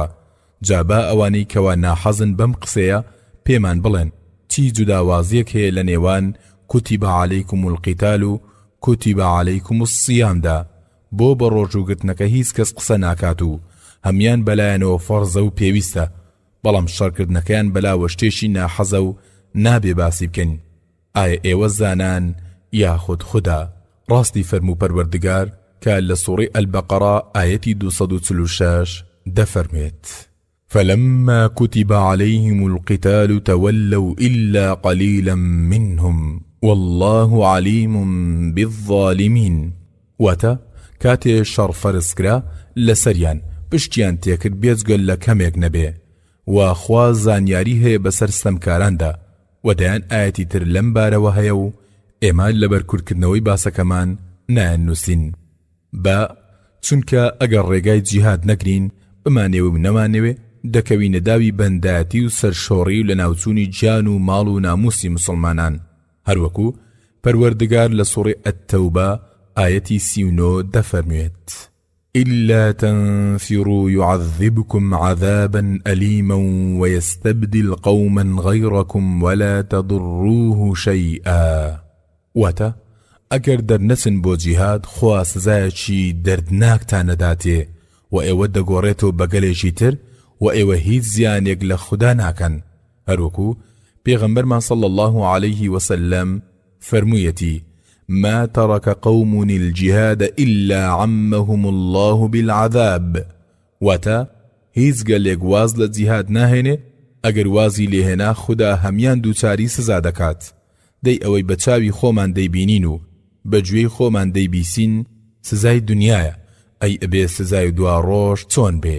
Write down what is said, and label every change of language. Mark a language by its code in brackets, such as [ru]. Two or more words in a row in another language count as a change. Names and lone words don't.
[ckb] جابا ئەوانەی کەوا ناحەزن بەم قسەیە پێمان بڵێن چی جوداوازیەک هەیە لە نێوان [ar] کوتیبە عەلەیکم القیتال [ckb] و [ar] کوتیبە عەلەیکم الصیامدا [ckb] بۆ بە ڕۆژوگرتنەکە هیچ کەس قسە ناکات و هەمیان بەلایەنەوە فەرزە و پێویستە، بەڵام شەڕکردنەکەیان بەلاوە شتێکی ناحەزە و نابێ باسی بکەین. ئایا ئێوە زانان یاخود خوددا؟ ڕاستی فەرموو پەروەردگار کە لە سوورەی ئەلبەقەرە ئایەتی 246 دەفەرمێت [ar] فلما كتب عليهم القتال تولوا إلا قليلا منهم والله عليم بالظالمين. [ckb] واتا كاتي شر فرسكرا لسريان پشتیان تێکرد بێجگەل لە کەمێک نەبێ و خوا زانیاری هەیە بەسەر ستەمکاراندا و دەیان ئاەتی تر لەم بارەوە هەیە و ئێمە لەبەر کورتکردنەوەی باسەکەمان نایەنووسین. بە چونکە ئەگەر ڕێگای جیهاد نەگرین بمانێوە و نەمانەوێ دەکەوینە داوی بەندایەتی و سەرشۆڕی و لە ناوچوونی گیان و ماڵ و ناموسی مسلمانان. هەروەکو پەروەردگار لە سوورەی ئەتتەوبە ئایەتی 39 دەفەرموێت [ar] إلا تنفروا يعذبكم عذابا أليما ويستبدل قوما غيركم ولا تضروه شيئا. [ckb] واتا ئەگەر دەرنەچن بۆ جیهاد خوا سزایەکی دەردناکتان نەداتێ و ئێوە دەگۆڕێتەوە بەگەلێکی تر و ئێوە هیچ زیانێک لە خوددا ناکەن. هەروەکو پێغەمبەرمان [ar] صلی الله عليه وسلم [ckb] فەرموویەتی [ar] ما ترك قوم الجهاد إلا عمهم الله بالعذاب. [ckb] واتا هیچ گەلێک واز لە جیهاد ناهێنێ ئەگەر وازی لێهێنا خوددا هەمیان دووچاری سزا دەکات. دەی ئەوەی بە چاوی خۆمان دەیبینین و بە گوێی خۆمان دەیبیسین سزای دنیایە، ئەی ئەبێ سزای دوا ڕۆژ چۆن بێ؟